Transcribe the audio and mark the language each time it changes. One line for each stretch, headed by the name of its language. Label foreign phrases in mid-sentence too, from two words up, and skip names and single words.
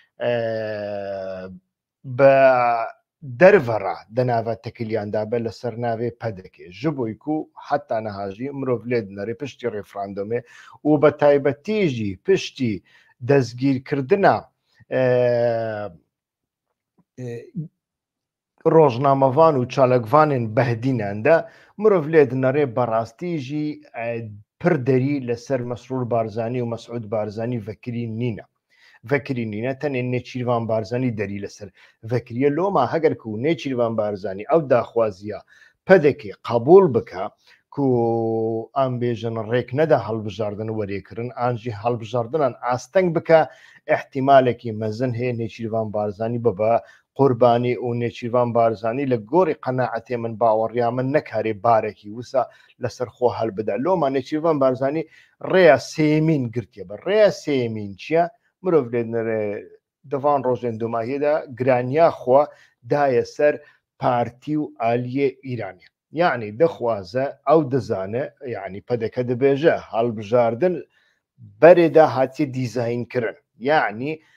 Kurdish: بە دەرڤەڕا دەناوە تەکلیاندا بە لەسەر ناوێ پەدەکێ ji بۆی و حتا نەهاژی مرۆڤ لێ دنەڕێ پشتی ڕێفراندۆمێ و بە تایبەتیژی پشتی دەستگیرکردنە ڕۆژنامەڤان و چالکڤانên بەهدیناندا مرۆڤ لێ دنەڕێ بەڕاستیژی پر دەری لەسەر مەسرور بارزانانی و مەسعود بارزانانی ڤەکری نینە vekirî nîne tenê nêçîrvan barzanî derî li ser vekiriye loma heger ku nêçîrvan barzanî ew daxwaziya pedekê qebûl bike ku em bêjin rêk neda helbijardin werêkirin an jî helbijardinan asteng bike ihtimalekî mezin heye nêçîrvan barzanî bibe qurbanî û nêçîrvan barzanî li gorî qenaetê min baweriya min nekarê barekî wisa li ser xwe helbide loma nêçîrvan barzanî rêya sêmîn girtiye be rêya sêmîn çi ye مرۆڤ لێ دەڤان ڕۆژێن دوماهێدا گرانیا خوا دایە سەر پارتی و ئالیە ئیرانی یعنی دەخوازە ئەو دەزانە یعنی پەدەکە دەبێژە هەڵبژاردن بەرێدا هاتی دیزاینکردن یعنی